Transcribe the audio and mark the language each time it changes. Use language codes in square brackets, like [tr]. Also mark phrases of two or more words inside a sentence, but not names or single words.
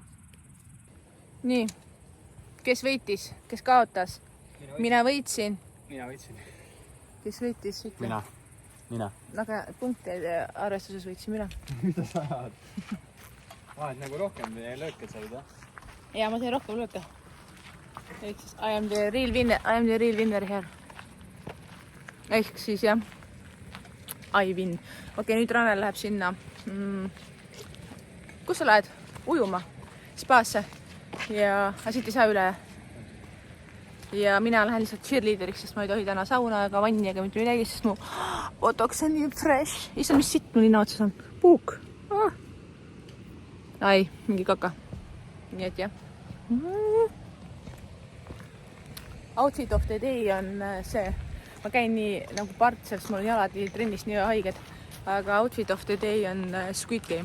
[et] nii, kes võitis, kes kaotas? Mina võitsin. Mina võitsin. Kes võitis? Mina. Aga punktide arvestuses võitsin mina. Mida sa ajad? Vahed nagu rohkem lööke said, jah? Ja ma sain rohkem lööke. Ehk siis [en] I am the real winner here. [et] Ehk siis jah, [en] I win. [et] Okei, nüüd Ranel läheb sinna. Kus sa lähed? Ujuma? Spaasse? Ja siit ei saa üle. Ja mina lähen lihtsalt cheerleaderiks, sest ma ei tohi täna sauna ega vanni ega mitte midagi, sest mu botox on nii fresh. Issa, mis sitt mu nina otsas on? Puuk. Ai, mingi kaka. Nii et jah. [en] Outfit of the day [et] on see. Ma käin nii nagu partser, sest mul on jalad trennis nii haiged. Aga [en] outfit of the day [et] on Squid Game.